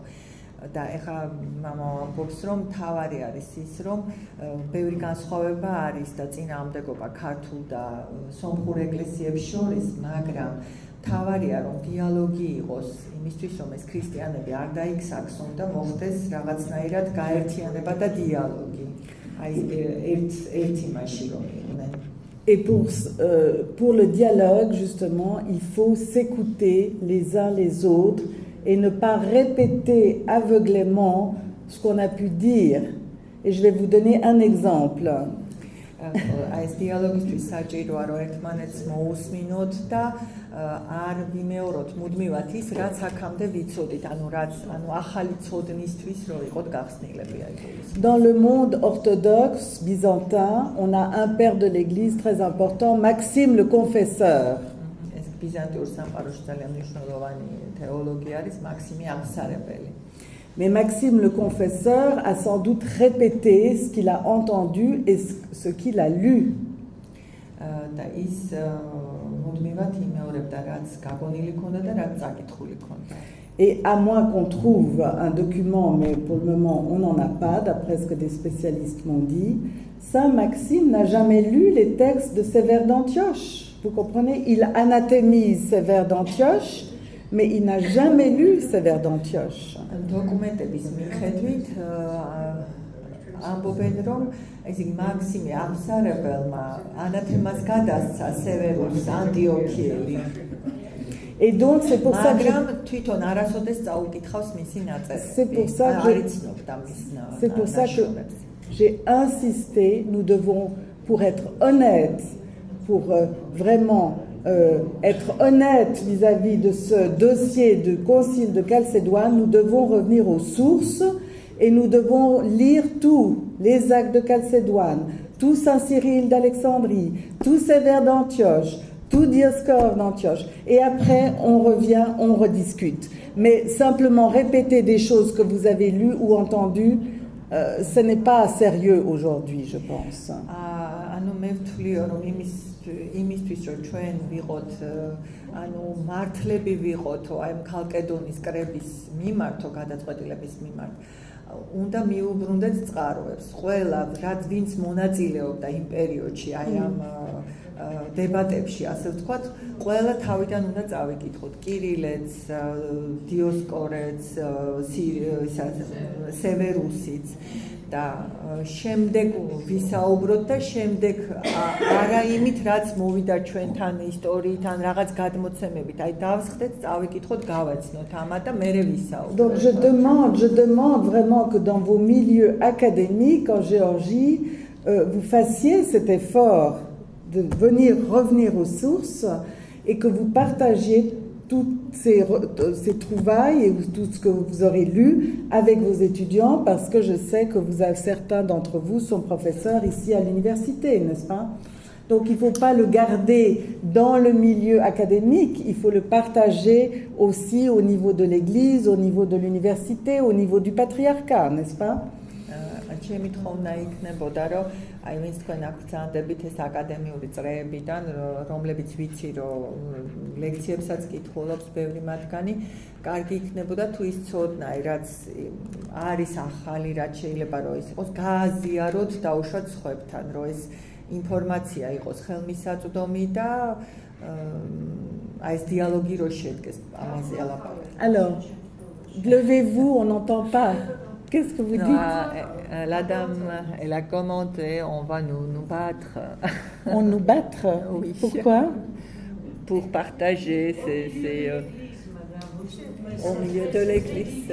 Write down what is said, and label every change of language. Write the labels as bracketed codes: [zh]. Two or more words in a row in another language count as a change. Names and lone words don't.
[ka] და ეხა მამა ამბობს, რომ თავარი არის ის, რომ ბევრი განსხვავება არის და წინააღმდეგობა ქართულ და სომხურ ეკლესიებს შორის, მაგრამ თავარია, რომ დიალოგი იყოს იმისთვის, რომ ეს ქრისტიანები არ დაიქსაქსონ და მოხდეს რაღაცნაირად გაერთიანება და დიალოგი. აი ერთ იმაში რომ იყვნენ. [fr] Et pour le dialogue, justement, il faut s'écouter les uns les autres et ne pas répéter aveuglément ce qu'on a pu dire. Et je vais vous donner un exemple. [ka] ეს დიალოგისთვის საჭიროა რომ ერთმანეთს მოусმინოთ და არ ვიმეოროთ მუდმივად ის რაც აქამდე ვიცოდით, ანუ ახალი ცოდნისთვის რომ იყოთ გახსნილები აი ეს. [fr] Dans le monde orthodoxe byzantin, on a un père de l'église très important, Maxime le confesseur. [ka] ეს ბიზანტიურ სამყაროში ძალიან მნიშვნელოვანი თეოლოგი არის მაქსიმე აღსარებელი. [fr] Mais Maxime le confesseur a sans doute répété ce qu'il a entendu et ce qu'il a lu. Et à moins qu'on trouve un document, mais pour le moment on n'en a pas, d'après ce que des spécialistes m'ont dit, Saint Maxime n'a jamais lu les textes de Sévère d'Antioche. Vous comprenez? Il anathémise Sévère d'Antioche, mais il n'a jamais lu Sévère d'Antioche. [ka] დოკუმენტების მიხედვით ამბობენ რომ ეს მაქსიმე ამსარებელმა ანათემას გადასცა სევერუს ანტიოქიელი. [fr] Et donc c'est pour ça que [ka] თვითონ არასოდეს წაუკითხავს მისი ნაწერები. [fr] C'est pour ça que j'ai insisté, nous devons, pour être honnêtes, pour vraiment être honnête vis-à-vis de ce dossier du concile de Chalcédoine, nous devons revenir aux sources et nous devons lire tous les actes de Chalcédoine, tout Saint Cyril d'Alexandrie, tout Sévère d'Antioche, tout Dioscore d'Antioche. Et après, on revient, on rediscute. Mais simplement répéter des choses que vous avez lues ou entendues, ce n'est pas sérieux aujourd'hui, je pense. [ka] იმისთვის რომ ჩვენ ვიყოთ ანუ მართლები ვიყოთო აი ქალკედონის კრების მიმართო გადაწყვეტილების მიმართ უნდა მიუბრუნდეთ წყაროებს ყველა რაც ვინც მონაწილეობდა იმ პერიოდში აი ამ დებატებში ასე ვთქვათ ყველა თავიდან უნდა წავიკითხოთ კირილეც დიოსკორეც სევერუსიც და შემდეგ ვისაუბროთ და შემდეგ არა იმით რაც მოვიდა ჩვენთან ისტორიიდან რაღაც გადმოცემებით აი დავსხდეთ წავიკითხოთ გავაცნოთ ამათ და მერე ვისაუბროთ. [fr] Donc je demande vraiment que dans vos milieux académiques en Géorgie vous fassiez cet effort de revenir aux sources et que vous partagiez toutes ces trouvailles et tout ce que vous aurez lu avec vos étudiants, parce que je sais que certains d'entre vous sont professeurs ici à l'université, n'est-ce pas? Donc il ne faut pas le garder dans le milieu académique, il faut le partager aussi au niveau de l'église, au niveau de l'université, au niveau du patriarcat, n'est-ce pas? [ka] ჩემი თხოვნა იქნებოდა რომ აი ვინც თქვენ აგრძანდებით ეს აკადემიური წრეებიდან რომლებიც ვიცი რომ ლექციებსაც კითხულობს ბევრი მათგანი კარგი იქნებოდა თუ ის ცოდნაი რაც არის ახალი რაც შეიძლება რომ ის იყოს გააზიაროთ დაუშვათ სხვებთან რომ ეს ინფორმაცია იყოს ხელმისაწვდომი და აი ეს დიალოგი რო შედგეს ამაზე ალაპარაკი. [fr] Alors, levez-vous, on n'entend pas. Qu'est-ce que vous dites? La dame, elle a commenté, on va nous battre. On nous battre? Oui. Pourquoi? Pour partager au milieu de l'église.